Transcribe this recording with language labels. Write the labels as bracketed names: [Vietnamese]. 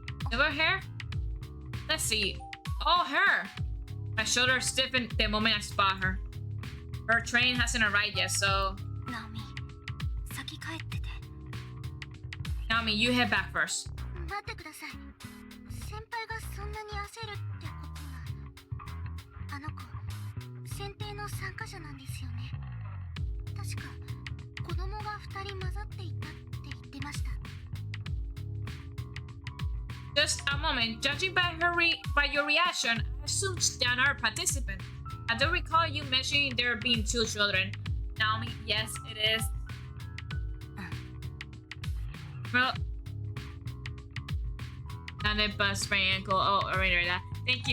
[English] Silver hair? Let's see. Oh, her! My shoulders stiffen the moment I spot her. Her train hasn't arrived yet, so... [Japanese] ナオミ、先帰ってて。 [English] Naomi, you head back first. [Japanese] 待ってください。先輩がそんなに焦るってことは。あの子、選定の参加者なんですよね。確か、子供が2人混ざっていたって言ってました。 [English] Just a moment. Judging by your reaction, I assume they're not a participant. I don't recall you mentioning there being 2 children. Naomi, yes, it is. Well, and then bust my ankle. Oh, alright. Thank you.